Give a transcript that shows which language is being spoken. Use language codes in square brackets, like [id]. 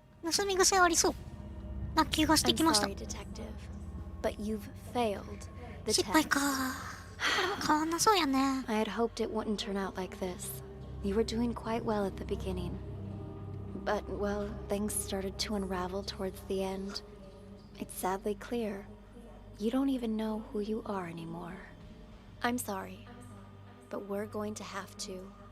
[ja] 盗み癖ありそうな気がしてきました。 [en] I'm sorry, detective, but you've failed the [ja] 失敗 [en] test. [ja] か。これも変わんなそうやね。 [en] I had hoped it wouldn't turn out like this. You were doing quite well at the beginning. But, well, things started to unravel towards the end. It's sadly clear. You don't even know who you are anymore. I'm sorry, but we're going to have to.